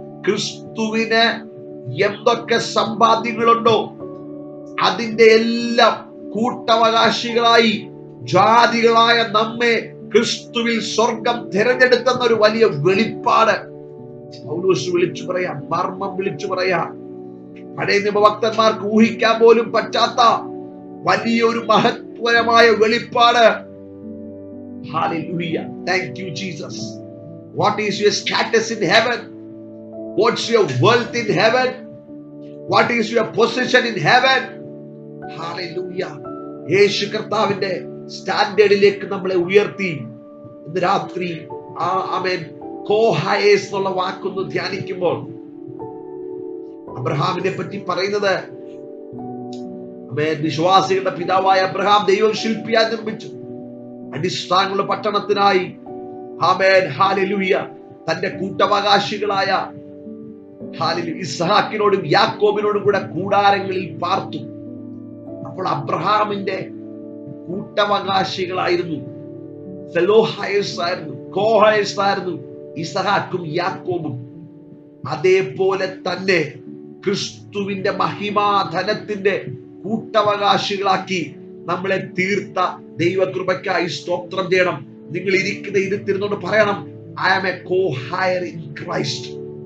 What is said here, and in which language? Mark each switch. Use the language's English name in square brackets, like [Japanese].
[Malayalam] ക്രിസ്തുവിന് എന്തൊക്കെ സമ്പാദ്യങ്ങളുണ്ടോ അതിന്റെ എല്ലാം കൂട്ടവകാശികളായി ജാതികളായ നമ്മെ ക്രിസ്തുവിൽ സ്വർഗം തിരഞ്ഞെടുക്കുന്ന ഒരു വലിയ വെളിപ്പാട് പൗലോസ് വിളിച്ചു പറയാ, മർമ്മം വിളിച്ചു പറയാ. പഴയ നിയമഭക്തന്മാർക്ക് ഊഹിക്കാൻ പോലും പറ്റാത്ത വലിയൊരു മഹത്വരമായ വെളിപ്പാട്. [English] Hallelujah. Thank you, Jesus. What is your status in heaven? What's your wealth in heaven? What is your position in heaven? Hallelujah. [Malayalam] യേശു കർത്താവിന്റെ സ്റ്റാൻഡേർഡിലേക്ക് നമ്മളെ ഉയർത്തി. ഇന്ന് രാത്രി ആമേൻ, കോഹയേസ് എന്നുള്ള വാക്കൊന്ന് ധ്യാനിക്കുമ്പോൾ അബ്രഹാമിനെ പറ്റി പറയുന്നത്, വിശ്വാസികളുടെ പിതാവായ അബ്രഹാം ദൈവം ശില്പിയായി നിർമ്മിച്ചു അടിസ്ഥാനങ്ങളുടെ പട്ടണത്തിനായി. ആമേൻ, ഹല്ലേലൂയ. തന്റെ കൂട്ടവകാശികളായ ഇസ്ഹാക്കിനോടും യാക്കോബിനോടും കൂടെ കൂടാരങ്ങളിൽ പാർത്തു. അപ്പോൾ അബ്രഹാമിന്റെ കൂട്ടവകാശികളായിരുന്നു, [English] fellow heirs [Malayalam] ആയിരുന്നു, കോഹയേഴ്സ് ആയിരുന്നു ഇസ്ഹാക്കും യാക്കോബും. അതേപോലെ തന്നെ ക്രിസ്തുവിന്റെ മഹിമാധനത്തിന്റെ കൂട്ടവകാശികളാക്കി നമ്മളെ തീർത്ത ദൈവകൃപയ്ക്കായി സ്തോത്രം ചെയ്യണം. നിങ്ങൾ ഇരിക്കുന്ന ഇരുത്തിരുന്നോണ്ട് പറയണം, [English] I am a co-heir in Christ.